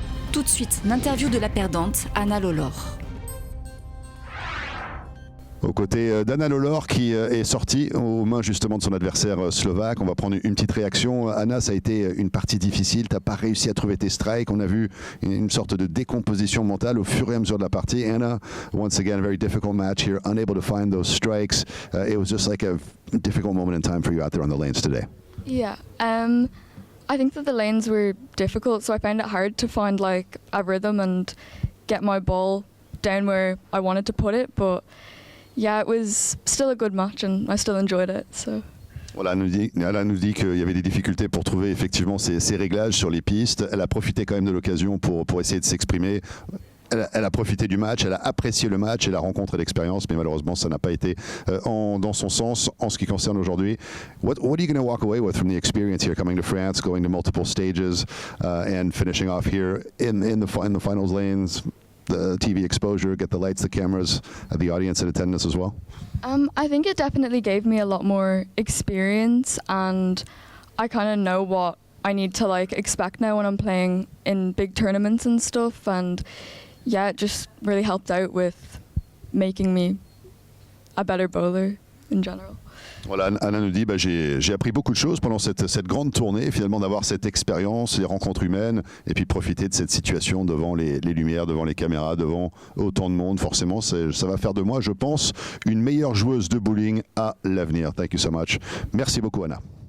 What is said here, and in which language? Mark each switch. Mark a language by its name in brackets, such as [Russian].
[French] Tout de suite, l'interview de la perdante, Anna Lollor. Aux côtés d'Anna Lollor qui est sortie aux mains justement de son adversaire slovaque. On va prendre une petite réaction. Anna, ça a été une partie difficile. Tu n'as pas réussi à trouver tes strikes. On a vu une sorte de décomposition mentale au fur et à mesure de la partie. [English] Anna, once again, a very difficult match here, unable to find those strikes. It was just like a difficult moment in time for you out there on the lanes today. Yeah, I think that the lanes were difficult, so I found it hard to find like a rhythm and get my ball down where I wanted to put it, but yeah, it was still a good match and I still enjoyed it. So. [French] Voilà, elle nous dit qu'il y avait des difficultés pour trouver effectivement ces réglages sur les pistes. Elle a profité quand même de l'occasion pour essayer de s'exprimer. Elle a profité du match, elle a apprécié le match et la rencontre et l'expérience, mais malheureusement ça n'a pas été dans son sens en ce qui concerne aujourd'hui. [English] What are you going to walk away with from the experience here, coming to France, going to multiple stages and finishing off here in the finals lanes? The TV exposure, get the lights, the cameras, the audience in attendance as well? I think it definitely gave me a lot more experience and I kind of know what I need to like expect now when I'm playing in big tournaments and stuff, and yeah, it just really helped out with making me a better bowler in general. [French] Voilà, Anna nous dit j'ai appris beaucoup de choses pendant cette grande tournée, finalement d'avoir cette expérience, les rencontres humaines, et puis profiter de cette situation devant les lumières, devant les caméras, devant autant de monde. Forcément, ça va faire de moi, je pense, une meilleure joueuse de bowling à l'avenir. [English] Thank you so much. [French] Merci beaucoup, Anna.